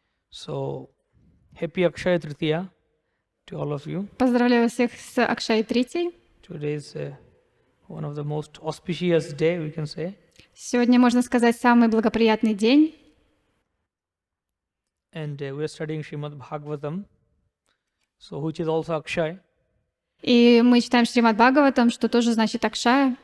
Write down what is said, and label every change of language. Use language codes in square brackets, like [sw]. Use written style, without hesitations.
[en] So, happy Akshaya Tritiya to all of you. [ru] Поздравляю всех с Акшай Тритией. [en] Today is one of the most auspicious day, we can say. [ru] Сегодня, можно сказать, самый благоприятный день. [en] And we are studying Shrimad Bhagavatam, so which is also Akshay. [ru] И мы читаем Шримад Бхагаватам, что тоже значит Акшая.